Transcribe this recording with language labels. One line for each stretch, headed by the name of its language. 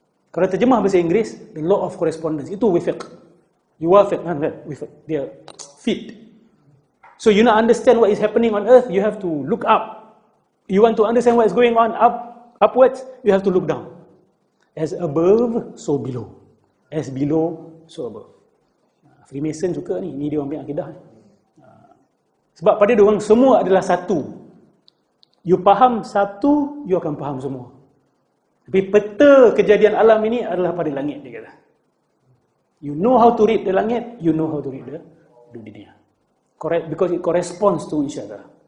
Malay: Kalau terjemah bahasa Inggeris,
English: the law of correspondence.
Malay: Itu wifiq. Yuwafiq, kan? Wifiq. Dia fit.
English: So you not understand what is happening on earth, you have to look up. You want to understand what is going on upwards, you have to look down. As above, so below. As below, so above.
Malay: Freemason juga ni, dia orang punya akidah. Sebab pada dia orang semua adalah satu. You faham satu, you akan faham semua. Tapi peta kejadian alam ini adalah pada langit, dia kata.
English: You know how to read the langit, you know how to read the dunia. Correct, because it corresponds to each other.